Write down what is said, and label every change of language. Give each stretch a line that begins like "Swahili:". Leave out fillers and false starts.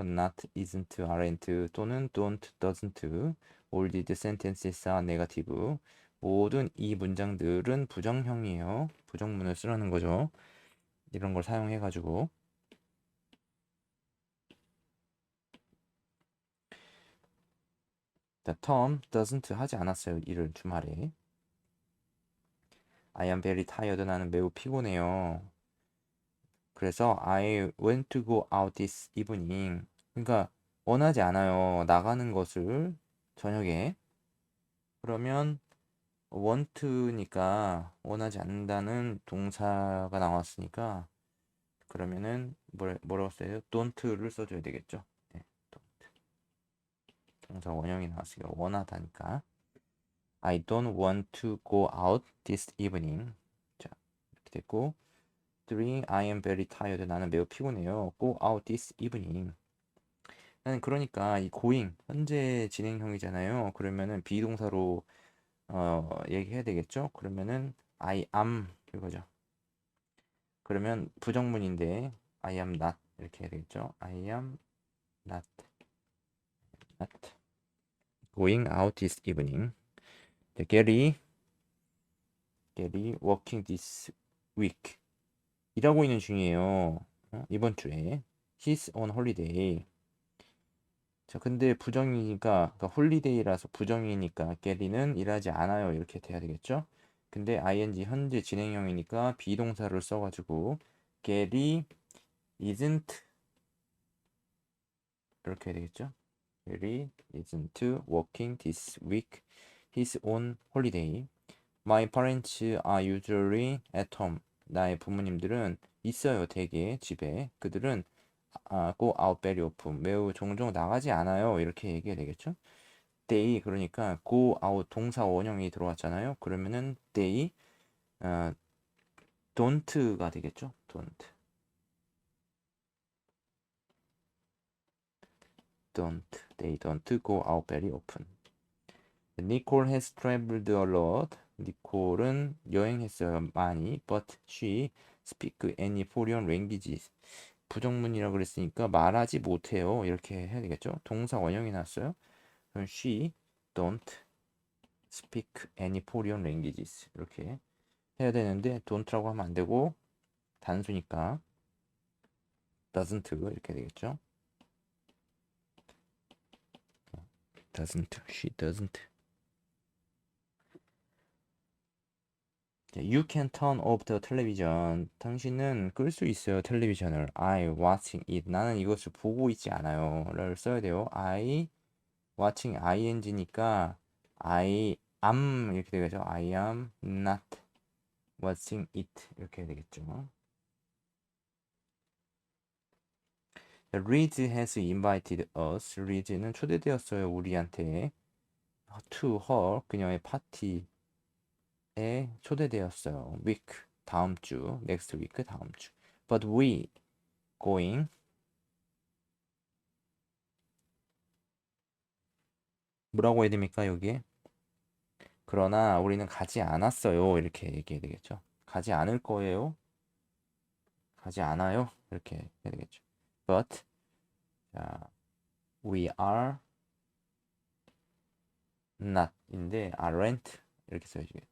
English: not, isn't, aren't
Korean: 또는
English: don't, doesn't. all these sentences are negative.
Korean: 모든 이 문장들은 부정형이에요. 부정문을 쓰라는 거죠. 이런 걸 사용해가지고.
English: Tom doesn't
Korean: 하지 않았어요. 일을 주말에.
English: I am very tired.
Korean: 나는 매우 피곤해요.
English: 그래서 I want to go out this evening.
Korean: 그러니까 원하지 않아요. 나가는 것을 저녁에. 그러면 want니까 원하지 않는다는 동사가 나왔으니까 그러면은 뭐라고 써요? don't를 써줘야 되겠죠. 네, don't. 동사 원형이 나왔으니까 원하다니까.
English: I don't want to go out this evening.
Korean: 자, 이렇게 됐고
English: 3. I am very tired.
Korean: 나는 매우 피곤해요.
English: Go out this evening.
Korean: 나는 그러니까 이 going 현재 진행형이잖아요. 그러면은 비동사로 얘기해야 되겠죠. 그러면은 I am 이거죠. 그러면 부정문인데
English: I am not
Korean: 이렇게 해야 되겠죠.
English: I am not going out this evening. Gary working this week.
Korean: 일하고 있는 중이에요. 이번 주에.
English: He's on holiday.
Korean: 자, 근데 부정이니까, 그러니까 홀리데이라서 부정이니까 게리는 일하지 않아요. 이렇게 돼야 되겠죠? 근데 ing 현재 진행형이니까 비동사를 써가지고 게리
English: isn't
Korean: 이렇게 해야 되겠죠?
English: 게리 isn't working this week. He's on holiday. My parents are usually at home.
Korean: 나의 부모님들은 있어요. 대개 집에. 그들은
English: go out very often.
Korean: 매우 종종 나가지 않아요. 이렇게 얘기해야 되겠죠? they 그러니까
English: go out
Korean: 동사 원형이 들어왔잖아요. 그러면은
English: they don't
Korean: 가 되겠죠?
English: they don't go out very often. Nicole has traveled a lot.
Korean: 니콜은 여행했어요. 많이.
English: But she speak any foreign languages.
Korean: 부정문이라고 그랬으니까 말하지 못해요. 이렇게 해야 되겠죠? 동사 원형이 나왔어요. 그럼
English: she don't speak any foreign languages
Korean: 이렇게 해야 되는데 don't라고 하면 안 되고 단수니까 doesn't 이렇게 되겠죠.
English: doesn't, she doesn't. You can turn off the television.
Korean: 당신은 끌 수 있어요, 텔레비전을.
English: I watching it.
Korean: 나는 이것을 보고 있지 않아요.를 써야 돼요.
English: I watching ing니까 I am
Korean: 이렇게 되겠죠.
English: I am not watching it
Korean: 이렇게 되겠죠.
English: Liz has invited us.
Korean: Liz는 초대되었어요, 우리한테.
English: To her,
Korean: 그녀의 파티에 초대되었어요. Week, 다음 주.
English: Next week,
Korean: 다음 주.
English: But we going.
Korean: 뭐라고 해야 됩니까, 여기에? 그러나 우리는 가지 않았어요. 이렇게 얘기해야 되겠죠. 가지 않을 거예요. 가지 않아요. 이렇게 해야 되겠죠. But, 자,
English: we are not
Korean: 인데 aren't 이렇게 써야지.